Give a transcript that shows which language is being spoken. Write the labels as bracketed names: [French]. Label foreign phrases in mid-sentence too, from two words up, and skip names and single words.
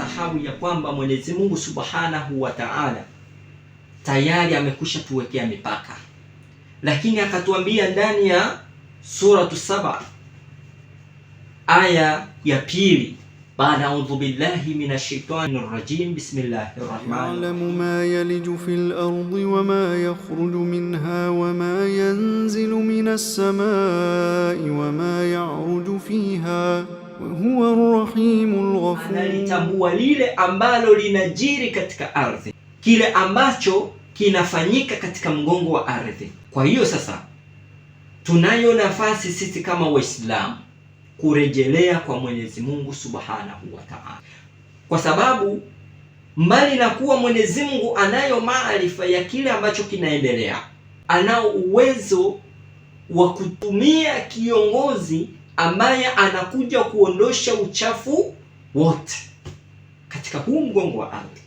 [Swahili] sababu ya kwamba Mwenyezi Mungu [Arabic] سبحانه وتعالى [Swahili] tayari amekwisha tuwekea mipaka, lakini akatuambia ndani ya suratu Saba aya ya pili, baada [Arabic] أعوذ بالله من الشيطان الرجيم بسم الله الرحمن الرحيم, يعلم ما يلج في الأرض وما يخرج منها وما ينزل من السماء وما يعرج فيها وهو الرحيم الغفور. [Swahili] Analitambua lile ambalo linajiri katika ardhi, kile ambacho kinafanyika katika mgongo wa ardhi. Kwa hiyo sasa tunayo nafasi sisi kama Waislamu kurejelea kwa Mwenyezi Mungu [Arabic] سبحانه وتعالى, [Swahili] kwa sababu mbali na kuwa Mwenyezi Mungu anayo maarifa ya kile ambacho kinaendelea, anao uwezo wa kutumia kiongozi ambaye anakuja kuondosha uchafu wote katika huu mgongo wa ardhi.